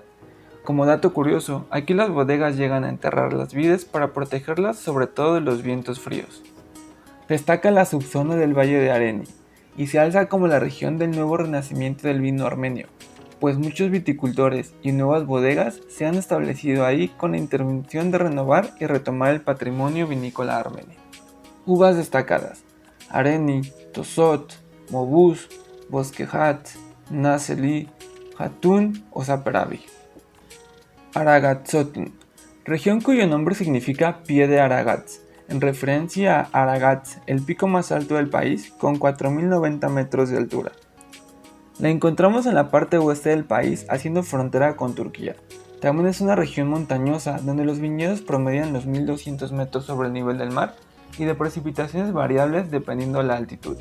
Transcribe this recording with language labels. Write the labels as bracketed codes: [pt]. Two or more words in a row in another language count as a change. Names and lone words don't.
[es] Como dato curioso, aquí las bodegas llegan a enterrar las vides para protegerlas sobre todo de los vientos fríos. Destaca la subzona del Valle de Areni, y se alza como la región del nuevo renacimiento del vino armenio, pues muchos viticultores y nuevas bodegas se han establecido ahí con la intención de renovar y retomar el patrimonio vinícola armenio. Uvas destacadas: Areni, Tosot, Mobuz, Bosquehat, Naseli, Hatun o Saperavi. Aragatsotun, región cuyo nombre significa pie de Aragats, en referencia a Aragats, el pico más alto del país, con 4.090 metros de altura. La encontramos en la parte oeste del país, haciendo frontera con Turquía. También es una región montañosa, donde los viñedos promedian los 1.200 metros sobre el nivel del mar y de precipitaciones variables dependiendo de la altitud.